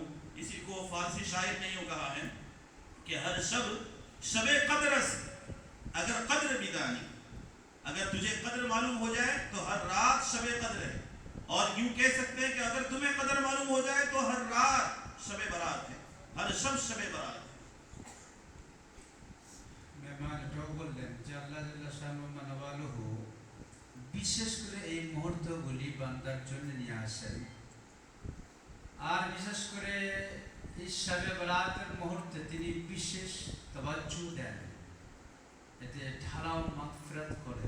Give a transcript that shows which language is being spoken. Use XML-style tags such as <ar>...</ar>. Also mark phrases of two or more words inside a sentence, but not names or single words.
<ur>اسی کو فارسی شاعر نے یوں کہا ہے کہ</ur> <fa>ہر شب قدر است اگر قدر بدانی،</fa> <ur>اگر تجھے قدر معلوم ہو جائے تو ہر رات شب قدر ہے، اور یوں کہہ سکتے ہیں کہ اگر تمہیں قدر معلوم ہو جائے تو ہر رات شب برات ہے، ہر شب برات ہے.</ur> <bn>মেহমান এটাও বললেন যে</bn> <ar>الله جل شانه ونواله</ar> <bn>বিশেষ করে এই মুহূর্তগুলি বান্দার জন্য নিয়ে আসেন, আর বিশেষ করে এই শবে বরাতের মুহূর্তে তিনি বিশেষ তাওয়াজ্জু দেন, এতে ঢালাও মাগফিরাত করেন.</bn>